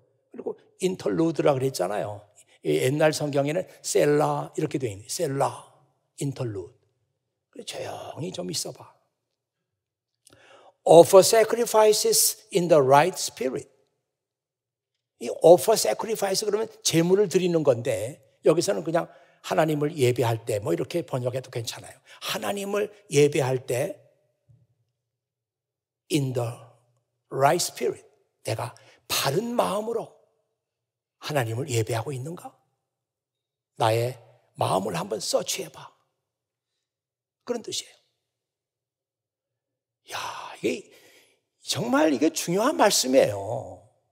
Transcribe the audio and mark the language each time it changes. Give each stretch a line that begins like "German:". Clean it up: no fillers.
Korean: 그리고 인터루드라 그랬잖아요. 옛날 성경에는 셀라 이렇게 되어 있는 셀라, 인터루드. 조용히 좀 있어봐.
English: Offer sacrifices in the right spirit.
Korean: 이
English: offer sacrifice
Korean: 그러면 제물을 드리는 건데 여기서는 그냥 하나님을 예배할 때 뭐 이렇게 번역해도 괜찮아요. 하나님을 예배할 때
English: in the right spirit.
Korean: 내가 바른 마음으로 하나님을 예배하고 있는가? 나의 마음을 한번 서치해봐. 그런 뜻이에요. 야, 이게 중요한 말씀이에요.